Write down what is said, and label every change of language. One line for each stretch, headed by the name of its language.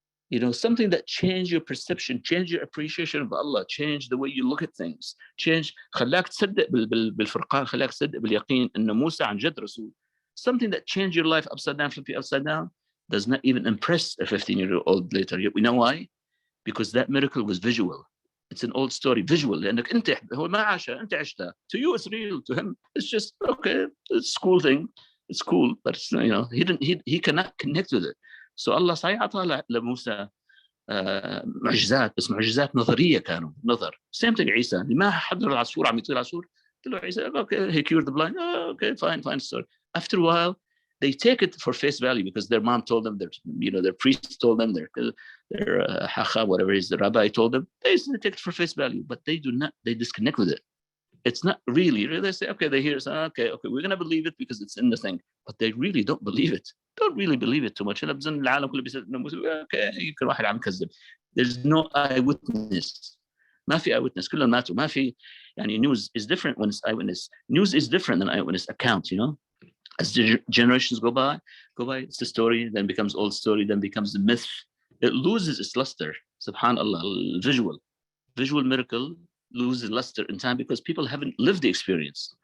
English: You know, something that changed your perception, changed your appreciation of Allah, changed the way you look at things, changed,
Arabic: خلاك تصدق بالفرقان، خلاك تصدق باليقين إن موسى عن جد رسول.
English: Something that changed your life upside down, flip you upside down, does not even impress a 15-year-old later. We know why? Because that miracle was visual. It's an old story, visual.
Arabic: لأنك أنت هو ما عاشها، أنت عشتها.
English: To you, it's real. To him, it's just okay. It's a cool thing. It's cool, but it's, you know, he cannot connect with it.
Arabic: So Allah صحيح أعطى لموسى معجزات، بس معجزات نظريه كانوا نظر. سيم ثينج عيسى اللي ما حضر العصفور عم يطير العصفور، قلت له عيسى
English: okay he cured the blind, okay fine story. After a while they take it for face value because their mom told them, their priest told them, their hachab, whatever it is, the rabbi told them. They take it for face value, but they disconnect with it. It's not really. They say, okay, they hear, okay, we're going to believe it because it's in the thing. But they really don't believe it. Don't really believe it too much.
Arabic: Okay, يمكن واحد عم يكذب.
English: There's no eyewitness.
Arabic: ما في eyewitness. كلهم ماتوا. ما في.
English: يعني news is different when it's eyewitness. News is different than eyewitness account, you know. As the generations go by, it's the story, then becomes old story, then becomes the myth. It loses its luster. Subhanallah, visual miracle loses luster in time because people haven't lived the experience.